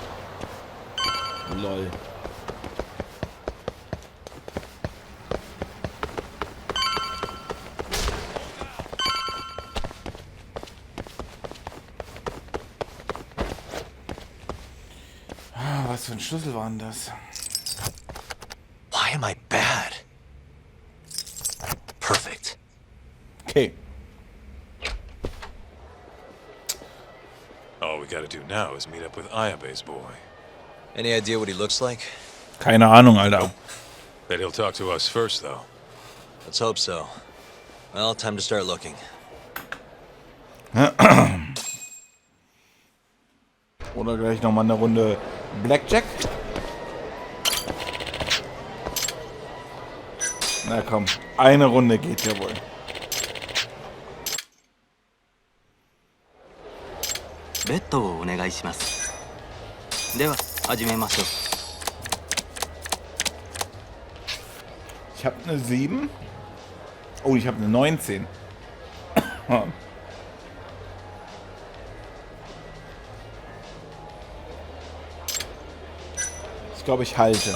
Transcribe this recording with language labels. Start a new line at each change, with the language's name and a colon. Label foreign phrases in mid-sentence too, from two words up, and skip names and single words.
English: Lol.
German: Was für ein Schlüssel war denn das?
English: Why am I bad? Perfect. Okay. All we gotta do now is meet up with Ayabe's boy. Any idea what he looks like?
German: Keine Ahnung, Alter.
English: Bet he'll talk to us first, though. Let's hope so. Well, time to start looking.
German: Oder gleich nochmal eine Runde Blackjack. Na komm, eine Runde geht ja wohl.
Japanese: ベッドをお願いします。では始めましょう。
German: Ich habe eine 7. Oh, ich habe eine 19. Ich glaube, ich halte.